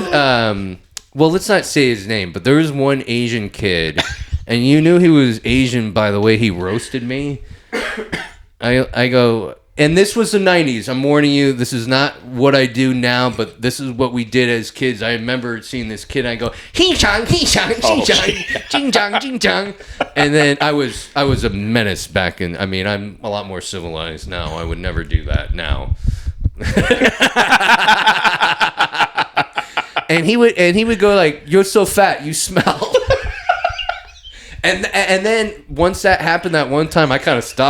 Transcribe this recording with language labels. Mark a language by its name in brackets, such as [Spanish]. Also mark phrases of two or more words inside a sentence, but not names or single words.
[English] Well, let's not say his name, but there was one Asian kid, and you knew he was Asian by the way he roasted me. I go, and this was the 90s. I'm warning you, this is not what I do now, but this is what we did as kids. I remember seeing this kid, and I go, hee-chang, hee-chang, hee-chang, ching-chang, ching-chang. And then I was a menace back in, I'm a lot more civilized now. I would never do that now. and he would go like, you're so fat, you smell. And then once that happened that one time, I kind of stopped.